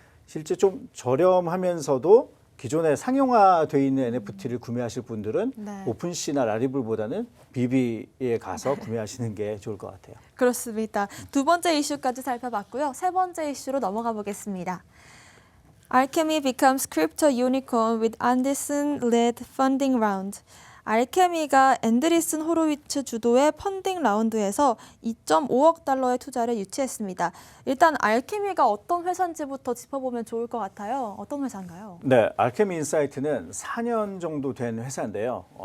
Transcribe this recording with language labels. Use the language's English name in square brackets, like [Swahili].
[Korean] 실제 좀 저렴하면서도 기존에 상용화돼 있는 NFT를 구매하실 분들은 네. 오픈시나 라리블보다는 비비에 가서 구매하시는 게 좋을 것 같아요. 그렇습니다. 두 번째 이슈까지 살펴봤고요. 세 번째 이슈로 넘어가 보겠습니다. [English] Alchemy becomes crypto unicorn with Andreessen-led funding round. [Korean] 알케미가 앤드리슨 호로위츠 주도의 펀딩 라운드에서 2.5억 달러의 투자를 유치했습니다. 일단 알케미가 어떤 회사인지부터 짚어보면 좋을 것 같아요. 어떤 회사인가요? 네, 알케미 인사이트는 4년 정도 된 회사인데요.